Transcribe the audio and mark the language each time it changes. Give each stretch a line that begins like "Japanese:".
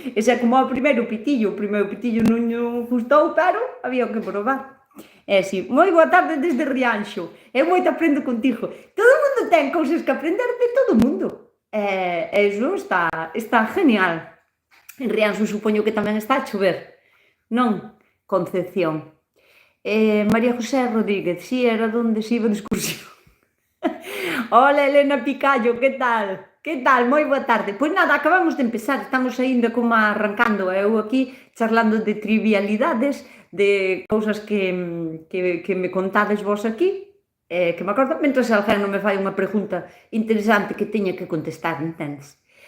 Galician: Ese é como o primeiro pitillo non lle gustou, pero había que probar. Si, moi boa tarde desde Rianxo, eu moito aprendo contigo. Todo o mundo ten cousas que aprender de todo o mundo.
Spanish: Eso está genial.
Galician: En Rianxo supoño que tamén está a chover, non? Concepción.
Spanish: María José Rodríguez, si era donde se iba de excursión.
Galician: Hola, Elena Picallo, que tal? Que tal? Moi boa tarde. Pois nada, acabamos de empezar, estamos aínda como arrancando, eu aquí charlando de trivialidades, de cousas que me contades vos aquí, que me acordo, mentre alguén non me fai unha pregunta interesante que teña que contestar, entendes?